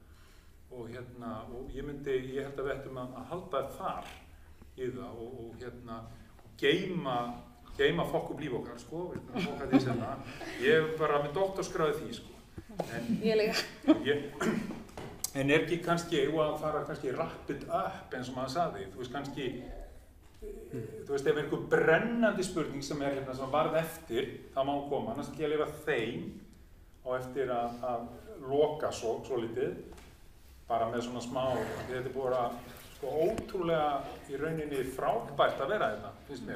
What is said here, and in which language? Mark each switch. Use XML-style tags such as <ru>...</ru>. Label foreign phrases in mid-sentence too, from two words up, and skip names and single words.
<is>Og og ég held að við ættum að halda þar í það og geyma fokk upp líf okkar, sko, ég er bara með doktorsgráði því, sko. Ég líka. En er ekki kannski, að fara kannski</is> <en>wrap it up</en> <is>eins og maður sagði, þú veist kannski, þú veist ef einhver brennandi spurning sem sem varð eftir, þá má hún koma, annars ætla ég að leyfa þeim á eftir að loka svolítið, bara með svona smá, þetta er búið að sko ótrúlega í rauninni frábært að vera þetta, finnst mér.</is>